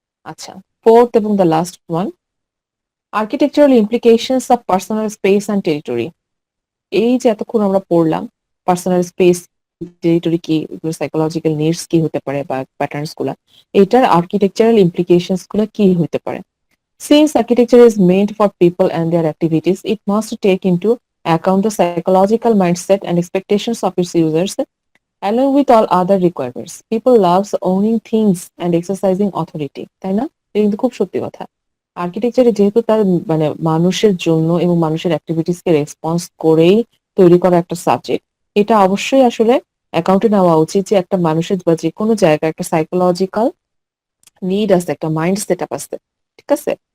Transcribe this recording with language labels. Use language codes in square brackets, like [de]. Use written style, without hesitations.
[en] আচ্ছা, ফোর্থ এবং the last one, architectural implications of personal space and territory. [bn] এই যে এতক্ষণ আমরা পড়লাম পার্সোনাল স্পেস, টেরিটরি কি, সাইকোলজিক্যাল নিডস কি হতে পারে বা প্যাটার্নস গুলা, এটার আর্কিটেকচারাল ইমপ্লিকেশনস গুলা কি হতে পারে। [en] Since architecture is meant for people and their activities, it must take into account the psychological mindset and expectations of its users, along with all other requirements. People loves owning things and exercising authority, [bn] তাই না? এটা কিন্তু খুব সত্যি কথা। আর্কিটেকচারে যেহেতু তার মানে মানুষের জন্য এবং মানুষের অ্যাক্টিভিটিস কে রেসপন্স করেই তৈরি করা একটা সাবজেক্ট, এটা অবশ্যই আসলে অ্যাকাউন্টে নেওয়া উচিত যে একটা মানুষের বা যে কোনো জায়গায় একটা সাইকোলজিক্যাল নিড আছে, একটা মাইন্ড সেট আপ আছে, ঠিক আছে?